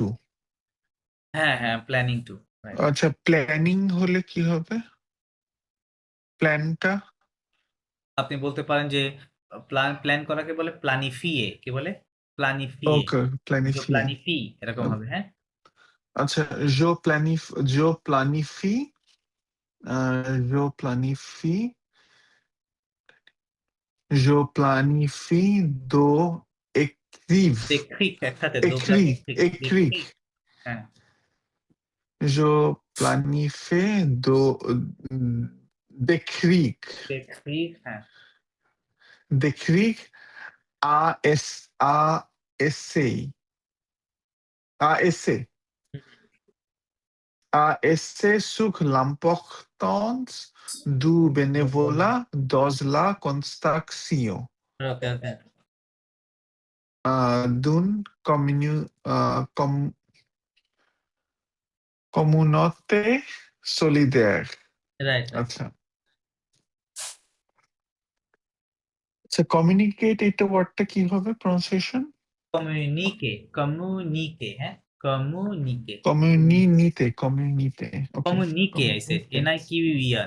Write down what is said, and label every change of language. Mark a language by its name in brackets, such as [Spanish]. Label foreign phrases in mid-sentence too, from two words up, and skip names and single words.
[Bangla] হ্যাঁ হ্যাঁ, [English] planning to, right. [Bangla] আচ্ছা প্ল্যানিং হলে কি হবে? প্ল্যানটা? আপনি বলতে পারেন যে প্ল্যান প্ল্যান করাকে বলে প্ল্যানিফিয়ে, কি বলে? প্ল্যানিফিয়ে, ওকে, যে প্ল্যানিফিয়ে। প্ল্যানিফি এরকম হবে, হ্যাঁ। আচ্ছা, [French] je planifie, je planifie [Bangla] দেখি একসাথে দো écrire, প্ল্যানিফিক, দেখি, écrire, হ্যাঁ। [French] je planifier d'écrire [Bangla] হ্যাঁ [French] d'écrire un essai un essai un essai sur l'importance du bénévolat dans la construction [Bangla] ওকে ওকে [French] d'une communauté solidaire [Bangla] রাইট রাইট আচ্ছা আচ্ছা কমিউনিকেট এটা ওয়ার্ডটা কি হবে প্রনাউন্সিয়েশন কমিউনিকে হ্যাঁ কমিউনিকে communité ওকে [English] কমিউনিকে I said NIQUER